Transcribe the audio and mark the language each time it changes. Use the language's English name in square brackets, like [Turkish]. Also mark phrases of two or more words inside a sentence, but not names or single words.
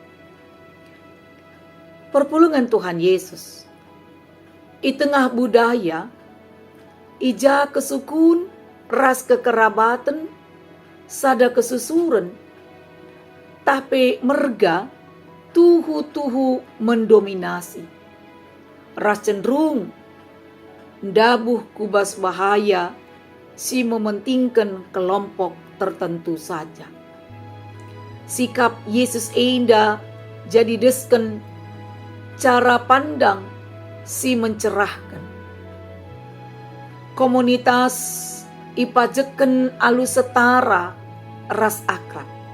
[Batak Karo] Perpulungan Tuhan Yesus i tengah budaya ija kesukun ras kekerabatan sada kesusuran tapi merga tuhu mendominasi. Ras cenderung dabuh kubas bahaya si [Indonesian] mementingkan kelompok tertentu saja. [Batak Karo] Sikap Yesus enda jadi desken cara pandang si mencerahkan. Komunitas ipajeken alu setara ras akrab.